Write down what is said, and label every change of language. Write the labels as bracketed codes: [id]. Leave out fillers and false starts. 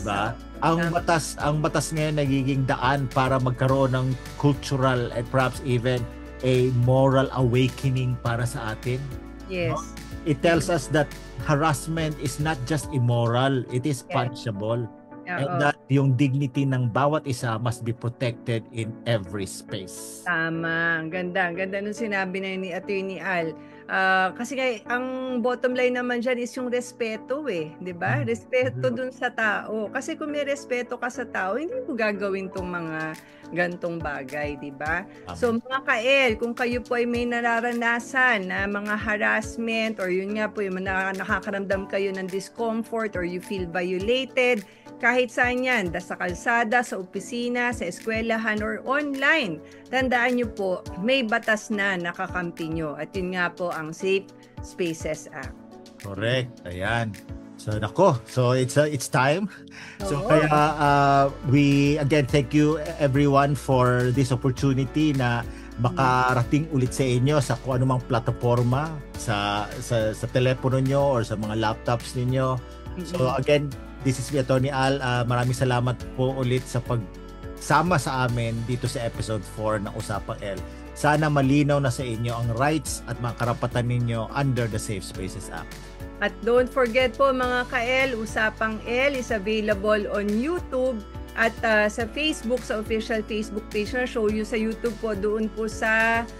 [tl] Diba? Ang batas ngayon nagiging daan para magkaroon ng [en] cultural and perhaps even a moral awakening [tl] para sa atin. [en] Yes. It tells us that harassment is not just immoral, it is punishable. And that [tl] yung dignity ng bawat isa [en] must be protected in every space. [tl] Tama. Ang ganda. Ang ganda nung sinabi na ni Attorney Al. Kasi ang bottom line naman dyan is yung respeto di ba? Respeto dun sa tao. Kasi kung may respeto ka sa tao, hindi mo gagawin tong mga gantong bagay, di ba? So mga ka-L, kung kayo po ay may nararanasan na mga harassment or yun nga po yung nakakaramdam kayo ng discomfort or [en] you feel violated, [tl] kahit saan yan, sa kalsada, sa opisina, sa eskwelahan, or online. Tandaan nyo po, may batas na nakakampi nyo. At yun nga po ang Safe Spaces Act. [en] Correct. Ayan. So, So, it's time. [tl] So, kaya [en] we, again, thank you everyone for this opportunity [tl] na makarating ulit sa inyo sa kung anumang plataforma, sa telepono nyo or sa mga laptops ninyo. [en] So, again, this is me, Attorney Al. [tl] Maraming salamat po ulit sa pagsama sa amin dito sa episode 4 ng Usapang L. Sana malinaw na sa inyo ang rights at mga karapatan ninyo under the Safe Spaces Act. At [en] don't forget [tl] po mga ka-L, Usapang L [en] is available on YouTube [tl] at sa Facebook, sa official Facebook page na show you sa YouTube po, doon po sa